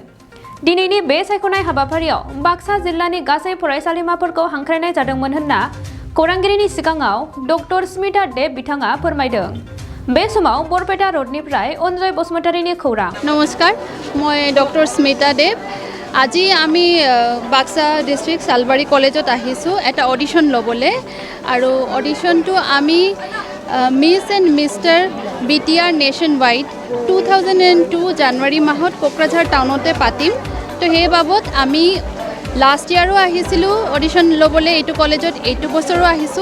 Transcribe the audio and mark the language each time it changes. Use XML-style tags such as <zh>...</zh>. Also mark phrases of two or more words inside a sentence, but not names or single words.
<brx>दिनैनि बे सायख'नाय हाबाफारियाव बाक्सा जिल्लानि गासै फरायसालिमाफोरखौ हांख्रायनाय जादोंमोन होनना खौरांगिरिनि सिगाङाव डक्टर स्मिता देब बिथाङा फोरमायदों। बे समाव बरपेटा रोडनिफ्राय अनजय बसुमतारीनि खौरां।</brx> <hi>नमस्कार, मैं डक्टर स्मिता देब।</hi> <as>আজি আমি বাক্সা ডিস্ট্রিক্ট সালবাৰী কলেজত আহিছোঁ এটা অডিশ্যন ল'বলৈ আৰু অডিশ্যনটো আমি</as> <en>Miss and Mister BTR nationwide</en> <as>2002 জানুৱাৰী মাহত কোকৰাঝাৰ টাউনতে পাতিম। তো সেই বাবদ আমি</as> <en>last year</en> <as>আহিছিলোঁ অডিশ্যন ল'বলৈ এইটো কলেজত, এইটো বছৰো আহিছোঁ।</as>